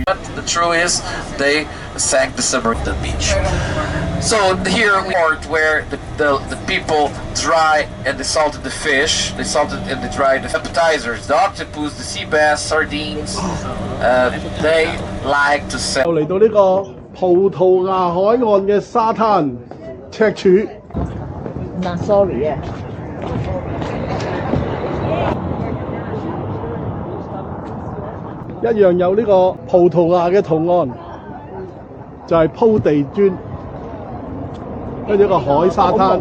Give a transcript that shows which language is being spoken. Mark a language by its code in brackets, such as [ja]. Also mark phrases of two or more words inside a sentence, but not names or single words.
[en] But the truth is, they sank the submarine at the beach. So here we are where the people dry and they salted the fish, they salted and they dried the appetizers, the octopus, the sea bass, sardines. They like to sell. [yue] 嚟到呢個葡萄牙海岸嘅沙灘赤柱。嗱，sorry 啊。一樣有呢個葡萄牙嘅圖案，就係鋪地磚，跟住一個海沙灘。